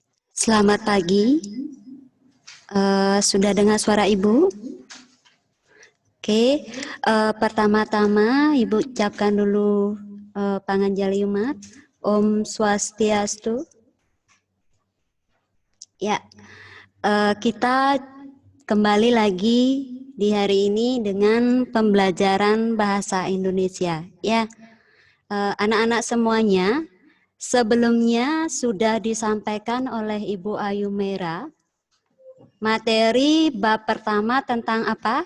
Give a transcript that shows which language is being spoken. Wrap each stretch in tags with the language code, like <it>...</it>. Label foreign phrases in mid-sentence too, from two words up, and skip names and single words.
<id>Selamat pagi. Sudah dengar suara Ibu? Oke. Pertama-tama Ibu ucapkan dulu</id> <ban>panganjali umat. Om Swastiastu.</ban> <id>Ya, kita kembali lagi di hari ini dengan pembelajaran bahasa Indonesia. Ya, anak-anak semuanya, sebelumnya sudah disampaikan oleh Ibu Ayu Mera materi bab pertama tentang apa?</id>